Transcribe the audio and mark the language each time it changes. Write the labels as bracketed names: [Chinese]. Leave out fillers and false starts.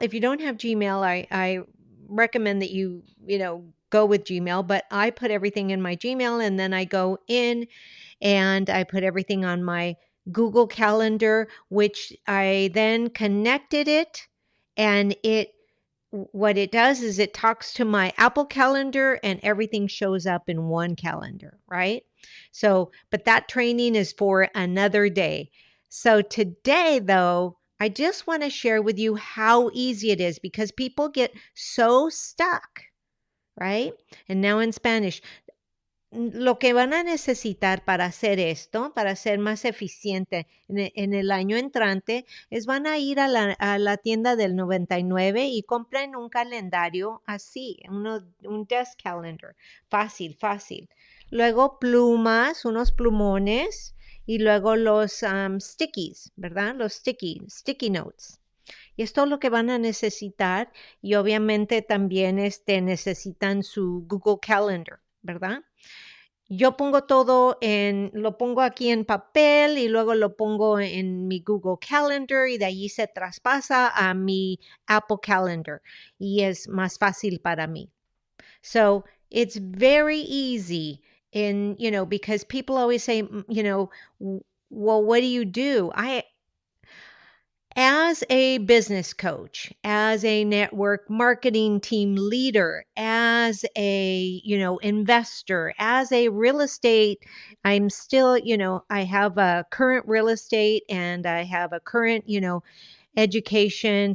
[English] If you don't have Gmail, I recommend that you go with Gmail, but I put everything in my Gmail, and then I go in and I put everything on my Google Calendar, which I then connected it, and what it does is it talks to my Apple Calendar, and everything shows up in one calendar, right? So, but that training is for another day. So today, though, I just want to share with you how easy it is, because people get so stuck, right? And now in Spanish, [Spanish] lo que van a necesitar para hacer esto, para ser más eficiente en el año entrante, es van a ir a la tienda del 99 y compren un calendario así, un desk calendar. Fácil, fácil. Luego plumas, unos plumones, y luego los stickies, ¿verdad? Los sticky notes. Y esto es lo que van a necesitar, y obviamente también necesitan su Google Calendar, ¿verdad? Yo pongo lo pongo aquí en papel, y luego lo pongo en mi Google Calendar, y de allí se traspasa a mi Apple Calendar, y es más fácil para mí. [English] So it's very easy because people always say, well, what do you do? As a business coach, as a network marketing team leader, as a, investor, as a real estate, I'm still, I have a current real estate, and I have a current, education.